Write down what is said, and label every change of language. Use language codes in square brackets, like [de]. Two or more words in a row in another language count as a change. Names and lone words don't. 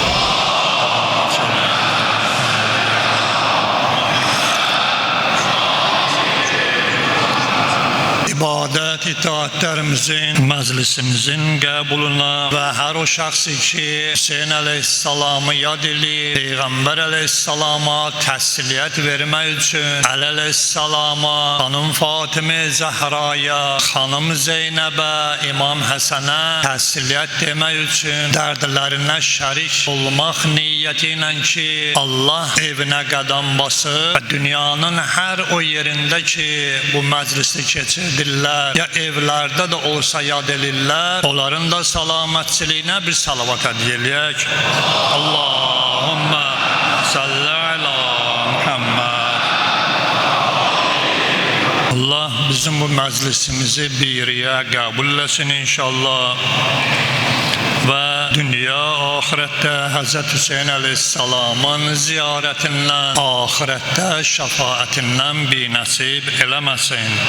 [az] İbadet itaatlerimizin, meclisimizin qəbuluna ve her o şahsi ki Hüseyin Aleyhisselam'ı yad edib, Peygamber Aleyhisselam'a təsliyyət vermək üçün Əli Aleyhisselam'a, Xanım Fatimə Zəhraya, Xanım Zeynəbə, İmam Həsənə təsliyyət demək üçün dərdlərinə şərik olmaq niyyəti ilə ki Allah evinə qədəm basıb və dünyanın hər o yerində ki bu məclisi keçirdirlər, ya evlerde de olsa yad elirlər, onların da salametçiliyine bir salavat hediye eləyək. [ar] اللهم صل على محمد. [tr] Allah bizim bu meclisimizi biriye kabul etsin inşallah. Ve dünya ahirette Hazreti Hüseyin Aleyhisselam'ın ziyaretinden, ahirette şefaatinden bir nasip eləməsin.